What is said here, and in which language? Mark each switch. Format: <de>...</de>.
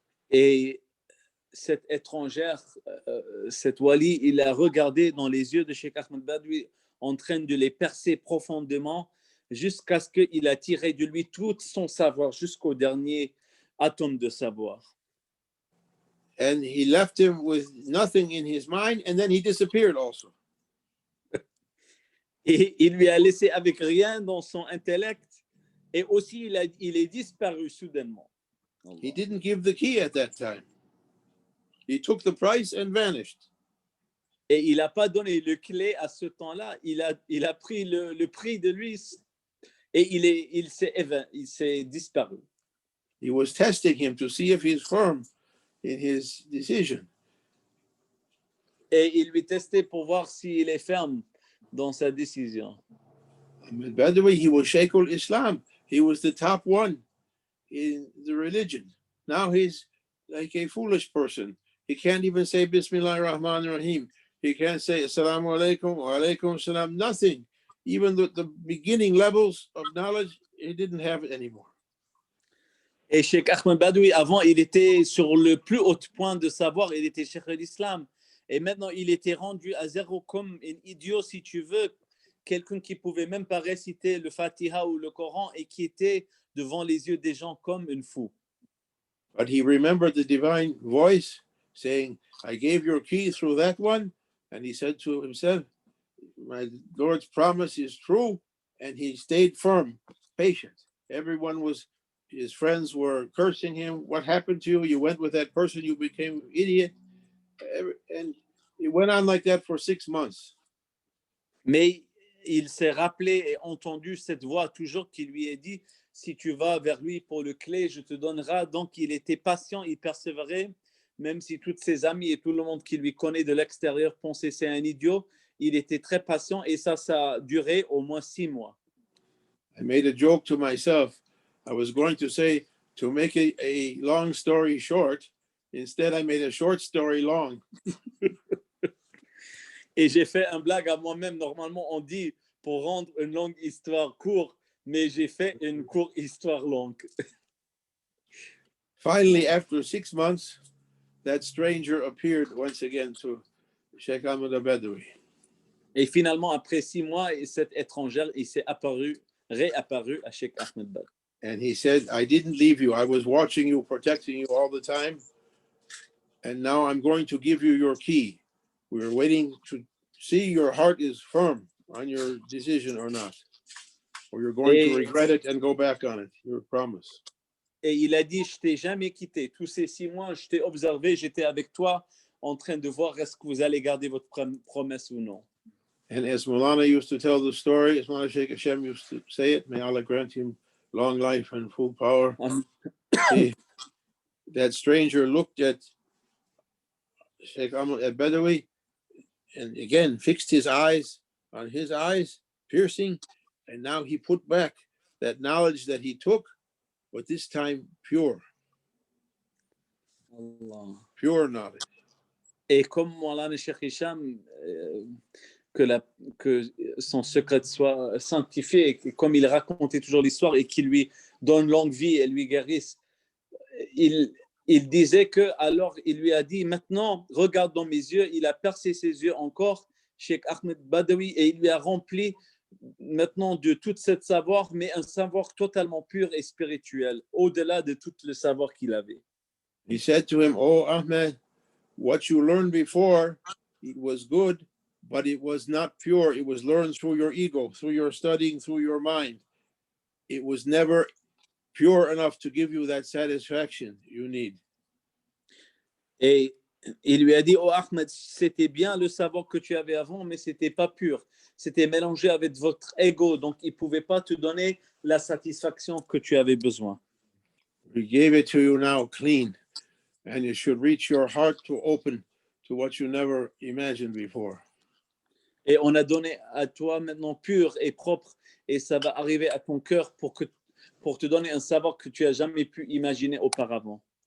<fr>Et cette étrangère, cette wali, il a regardé dans les yeux de Cheikh Ahmed Badawi en train de les percer profondément jusqu'à ce qu'il a tiré de lui tout son savoir jusqu'au dernier atome de savoir.</fr> <en>And he left him with nothing in his mind, and then he disappeared also.</en> <fr>Et il lui a laissé avec rien dans son intellect, et aussi il est disparu soudainement.</fr> <en>He didn't give the key at that time. He took the price and vanished.</en> <fr>Et il n'a pas donné le clé à ce temps-là, il a pris le prix de lui et il s'est disparu.</fr> <en>He was testing him to see if he's firm in his decision.</en> <fr>Et il lui testait pour voir s'il est ferme dans sa décision.</fr> <en>Ahmed Badawi, he was Sheikhul Islam. He was the top one in the religion. Now he's like a foolish person. He can't even say</en> <ar>Bismillah ar-Rahman ar-Rahim.</ar> <en>He can't say</en> <ar>Assalamu alaikum wa alaikum salam,</ar> <en>nothing. Even the beginning levels of knowledge, he didn't have it anymore.</en> <fr>Et Cheikh Ahmed Badawi, avant, il était sur le plus haut point de savoir, il était Cheikh de l'Islam. Et maintenant, il était rendu à zéro comme un idiot, si tu veux, quelqu'un qui pouvait même pas réciter le Fatiha ou le Coran et qui était devant les yeux des gens comme un fou.</fr> <en>But he remembered the divine voice saying, I gave your key through that one. And he said to himself, my Lord's promise is true. And he stayed firm, patient. Everyone was, his friends were cursing him. What happened to you? You went with that person, you became an idiot. And it went on like that for 6 months.</en> <fr>Mais il s'est rappelé et entendu cette voix toujours qui lui a dit, si tu vas vers lui pour le clé, je te donnerai. Donc il était patient, il persévérait, même si tous ses amis et tout le monde qui lui connaît de l'extérieur pensaient c'est un idiot, il était très patient et ça a duré au moins 6 mois.</fr> <en>I made a joke to myself. I was going to say, to make a long story short, instead I made a short story long.</en> <fr>Et j'ai fait un blague à moi-même. Normalement, on dit pour rendre une longue histoire courte, mais j'ai fait une courte histoire longue.</fr> <en>Finally, after 6 months, that stranger appeared once again to Sheikh Ahmed al-Badawi.</en> <fr>Et finalement, après 6 mois, cet étranger, il s'est réapparu à Cheikh Ahmed Badawi.</fr> <en>And he said, I didn't leave you. I was watching you, protecting you all the time. And now I'm going to give you your key. We're waiting to see your heart is firm on your decision or not. Or you're going to regret it and go back on it. Your promise.</en> <fr>Et il a dit, je t'ai jamais quitté. Tous ces 6 mois, je t'ai observé, j'étais avec toi en train de voir est-ce que vous allez garder votre promesse ou non.</fr> <en>And as Maulana used to tell the story, as Maulana Sheikh Hashem used to say it, may Allah grant him long life and full power. That stranger looked at Sheikh Ahmed al-Badawi and again fixed his eyes on his eyes, piercing, and now he put back that knowledge that he took, but this time pure. Allah. Pure knowledge.</en> <fr>Et comme Maulana Cheikh Hicham, que son secret soit sanctifié, et comme il racontait toujours l'histoire et qu'il lui donne longue vie et lui guérisse, il disait que, alors il lui a dit, maintenant, regarde dans mes yeux, il a percé ses yeux encore, Cheikh Ahmed Badawi, et il lui a rempli maintenant de tout ce savoir, mais un savoir totalement pur et spirituel, au-delà de tout le savoir qu'il avait.</fr> <en>He said to him, Oh Ahmed, what you learned before, it was good, but it was not pure. It was learned through your ego, through your studying, through your mind. It was never pure enough to give you that satisfaction you need.</en> <fr>Et il lui a dit, oh Ahmed, c'était bien le savoir que tu avais avant, mais c'était pas pur. C'était mélangé avec votre ego, donc il pouvait pas te donner la satisfaction que tu avais besoin.</fr> <en>We gave it to you now clean, and it should reach your heart to open to what you never imagined before.</en> <fr>Et on a donné à toi maintenant pur et propre, et ça va arriver à ton cœur pour te donner un savoir que tu as jamais pu imaginer auparavant.</fr>